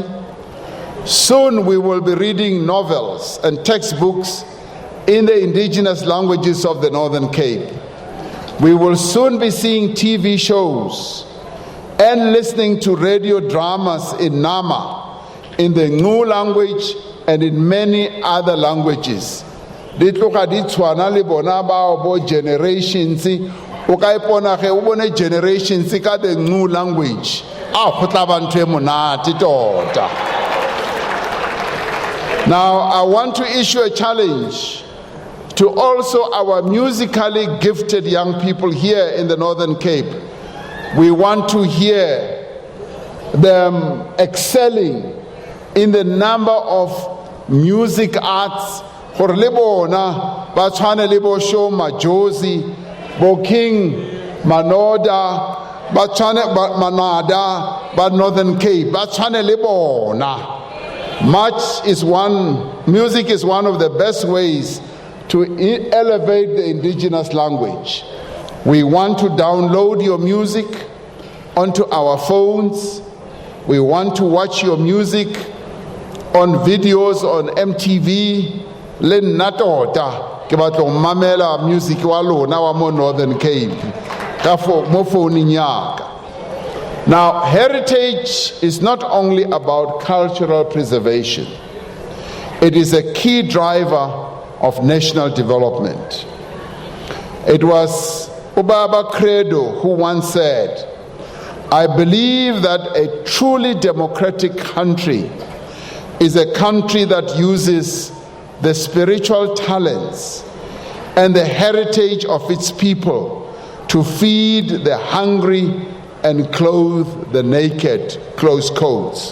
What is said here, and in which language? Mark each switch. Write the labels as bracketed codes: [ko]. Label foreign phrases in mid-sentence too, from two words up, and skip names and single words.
[en] Soon we will be reading novels and textbooks in the Indigenous languages of the Northern Cape. We will soon be seeing TV shows and listening to radio dramas in Nama, in the Ngu language and in many other languages. [nso] Di tloga di tshwana le bona bao bo generations o ka ipona ge o bone generations ka [en] the Ngu language [nso] go tla ba ntho e monate tota. [en] Now I want to issue a challenge to also our musically gifted young people here in the Northern Cape. We want to hear them excelling in the number of music arts. [nso] For le bona ba tshwane le bo Show Majosi, bo King Manoda, ba tshwane Manada, ba Northern Cape, ba tshwane le bona. [en] Music is one of the best ways to elevate the Indigenous language. We want to download your music onto our phones. We want to watch your music on videos on MTV. [nso] Le natota ke batlo mamela music wa lona wa mo Northern Cape ka mo phoning yaka. [en] Now, heritage is not only about cultural preservation. It is a key driver of national development. It was Ubaba Credo who once said, "I believe that a truly democratic country is a country that uses the spiritual talents and the heritage of its people to feed the hungry and clothe the naked," close quotes.